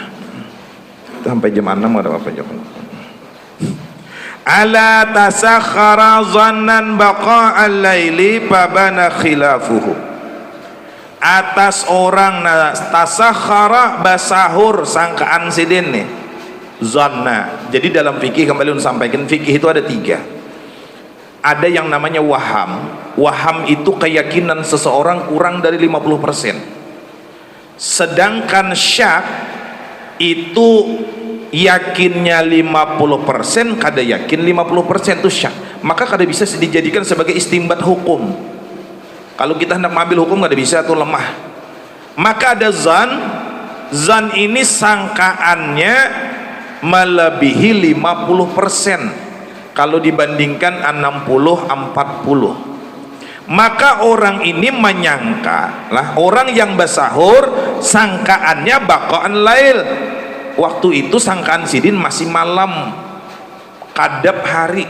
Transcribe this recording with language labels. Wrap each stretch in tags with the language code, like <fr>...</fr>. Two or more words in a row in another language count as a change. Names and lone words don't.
<id>Sampai jam 6 ada apa jam?</id> <ar>على تسحر ظانا بقاء الليل فبان خلافه.</ar> <bjn>Atas orang tasakhara basahur sangkaan sidin nih. Zanna.</bjn> <id>Jadi dalam fikih kembali sampaikan fikih itu ada 3. Ada yang namanya waham. Waham itu keyakinan seseorang kurang dari 50%.</id> <bjn>Sedangkan syak itu yakinnya 50%, kada yakin 50% itu syak. Maka kada bisa dijadikan sebagai istimbat hukum. Kalau kita hendak mengambil hukum kada bisa, itu lemah.</bjn> <id>Maka ada zan. Zan ini sangkaannya melebihi 50%.</id> <bjn>Kalau dibandingkan 60-40, maka orang ini menyangka lah, orang yang bersahur sangkaannya</bjn> <ar>بقاء الليل,</ar> <bjn>waktu itu sangkaan sidin masih malam, kadab hari.</bjn>